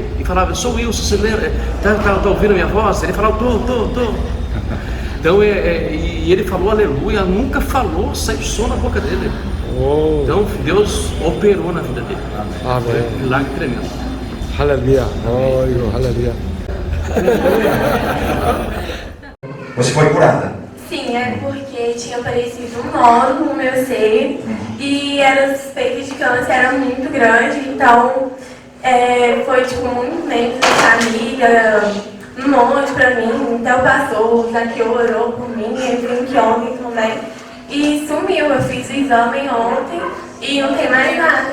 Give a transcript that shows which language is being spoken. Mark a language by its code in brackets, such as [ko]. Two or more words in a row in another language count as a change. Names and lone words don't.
[pt] E falava: sou Wilson, você lembra? Tá ouvindo a minha voz? Ele falava: tô. Então, e e ele falou aleluia, nunca falou, saiu som na boca dele. [ko] 오, [pt] Então Deus operou na vida dele. Foi [ko] 아멘. [pt] um milagre tremendo. [ko] 할렐루야. 이거 할렐루야. [pt] Você foi curada. Sim, é porque tinha aparecido um nódulo no meu seio e era suspeita de câncer, era muito grande, então foi tipo muito tempo da família, um monte pra mim, então passou, o Zaqueu orou por mim, eu vim aqui ontem também e sumiu, eu fiz o exame ontem e não tem mais nada.